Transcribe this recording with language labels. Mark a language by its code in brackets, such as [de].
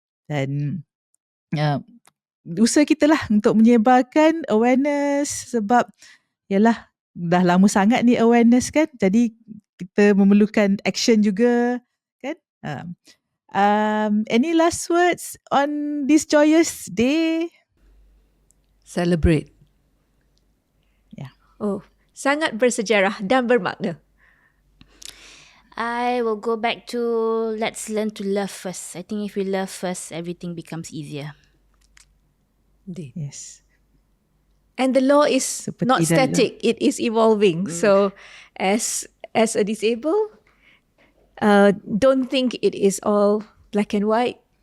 [ms] Dan usaha kita lah untuk menyebarkan awareness, sebab yalah dah lama sangat ni awareness kan, jadi kita memerlukan action juga kan. [en] Any last words on this joyous day? Celebrate. [ms] Oh, sangat bersejarah dan bermakna. [en] I will go back to let's learn to love first. I think if we love first, everything becomes easier. Indeed. Yes. And the law is [ms] Seperti [en] not [ms] dalam- [en] static, it is evolving. So as a disabled, don't think it is all black and white.